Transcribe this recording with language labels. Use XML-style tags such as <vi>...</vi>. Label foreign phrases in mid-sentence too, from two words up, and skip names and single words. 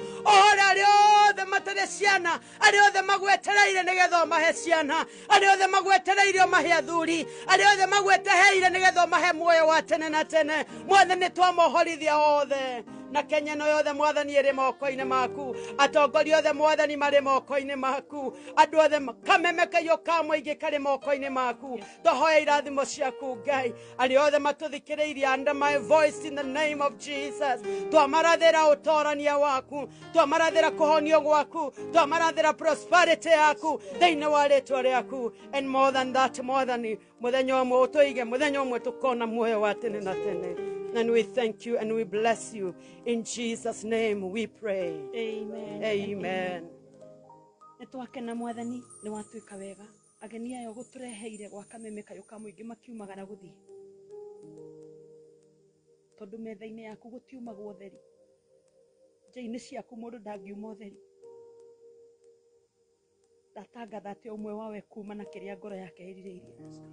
<ki>Ohora arĩa othe matarĩ ciana, arĩa othe magwetereire nĩgetha ũmahe ciana, arĩa othe magwetereire ũmahe athuri, arĩa othe magwetereire nĩgetha ũmahe muoyo wa tene na tene. Mwathani twamohorithia othe. Na Kenya no yothe Mwathani ĩrĩ moko-inĩ maku, atongoria othe Mwathani marĩ moko-inĩ maku, andũ othe kameme kayũ ka mũingĩ karĩ moko-inĩ maku. Twahoya irathimo ciaku Ngai, arĩa othe matũthikĩrĩirie</ki> <en>under my voice in the name of Jesus.</en> <ki>Twamarathĩra ũtorania waku, twamarathĩra kũhonio gwaku, twamarathĩra prosperity yaku thĩinĩ wa rĩtwa rĩaku.</ki> <en>And more than that,</en> <ki>Mwathani, mũthenya ũmwe ũtũige, mũthenya ũmwe tũkona muoyo wa tene na tene.</ki> <en>And we thank you and we bless you. In Jesus' name we pray. Amen. Amen.</en> <ki>Nĩtwakena Mwathani nĩ watuĩka wega. Ageni aya gũtũreheire gwa kameme kayũ ka mũingĩ makiumagara gũthiĩ. Tondũ metha-inĩ yaku gũtiumagwo ũtheri. Njĩra-inĩ ciaku mũndũ ndangiuma ũtheri. Ndatangatha atĩ ũmwe wawe kuma na kĩrĩa ngoro yake ĩrirĩirie.</ki>